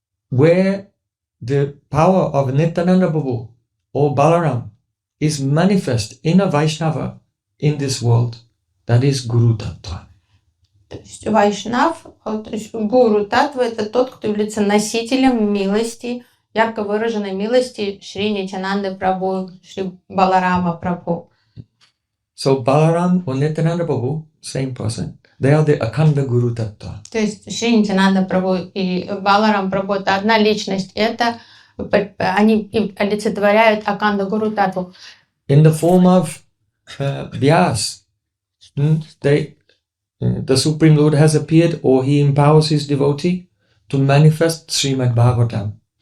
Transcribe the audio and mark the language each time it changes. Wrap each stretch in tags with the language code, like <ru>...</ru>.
<en>Where the power of Nityananda Prabhu or Balaram is manifest in a Vaishnava in this world, that is Guru Tattva.</en> <ru>То есть Вайшнав, то есть Гуру Татва, это тот, кто является носителем милости, ярко выраженной милости Шри Нитянанды Прабху, Шри Баларама Прабху.</ru> <en>So Balaram or Nityananda Prabhu, same person, they are the Akhanda Guru Tattva.</en> <ru>То есть Шри Нитянанда Прабху и Баларам Прабху — это одна личность, это они олицетворяют Акханда Гуру Татву.</ru> <en>In the form of Vyāsa, the Supreme Lord has appeared, or he empowers his devotee to manifest Srimad Bhagavatam.</en>